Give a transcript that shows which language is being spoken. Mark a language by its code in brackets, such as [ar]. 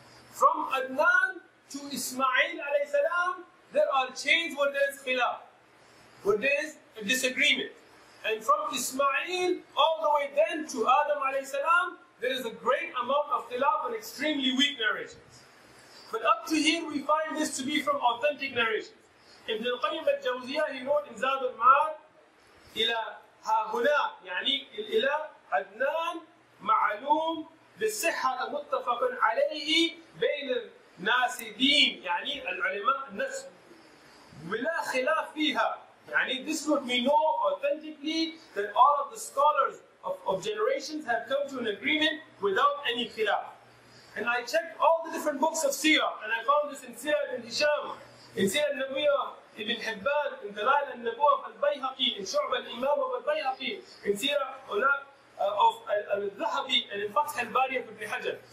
[en] From Adnan to Ismail alayhi salam, there are chains where there is khilaf, where there is a disagreement. And from Ismail all the way then to Adam alayhi salam, there is a great amount of khilaf and extremely weak narrations. But up to here we find this to be from authentic narrations. [ar] Ibn al-Qayyim al-Jawziyah, [en] he wrote in [ar] Zad al-Ma'ad, إلى ها هنا يعني إلى عدنان معلوم بالصحة متفق عليه بين الناسدين يعني العلماء النسب ولا خلاف فيها. [en] يعني this is what we know authentically, that all of the scholars of generations have come to an agreement without any khilaf. And I checked all the different books of Seerah, and I found this in Seerah ibn Hisham, in Seerah al-Nabiyah Ibn Hibban, in Dalail al-Nabuwah of al-Bayhaqi, in Shu'b al-Imam of al-Bayhaqi, in Seerah of al-Dhahabi, and in Fath al-Bari of Ibn Hajar.